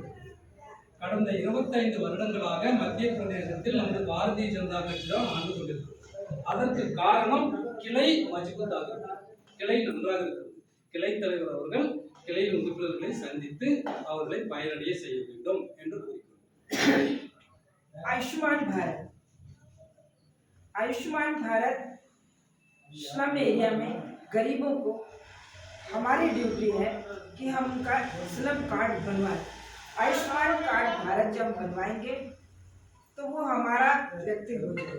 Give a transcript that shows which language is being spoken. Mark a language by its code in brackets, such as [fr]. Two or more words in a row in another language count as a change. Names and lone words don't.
[ta] கடந்த 25 வருடங்களாக மத்திய பிரதேசத்தில் நமது பாரதிய ஜனதா கட்சி தான் ஆண்டு கொண்டிருக்கிறது. அதற்கு காரணம் கிளை மஜபூத்தாக இருக்கிறது, கிளை நன்றாக இருக்கிறது. கிளை தலைவர் அவர்கள் கிளை உறுப்பினர்களை சந்தித்து அவர்களை பயனடைய செய்ய வேண்டும் என்று கூறுகிறோம். [hi] आयुष्मान भारत [en] slum area [hi] में गरीबों को हमारी ड्यूटी है कि हम उनका [en] slum card [hi] बनवाएं। आयुष्मान कार्ड भारत जब बनवाएंगे तो वो हमारा व्यक्ति हो जाएगा।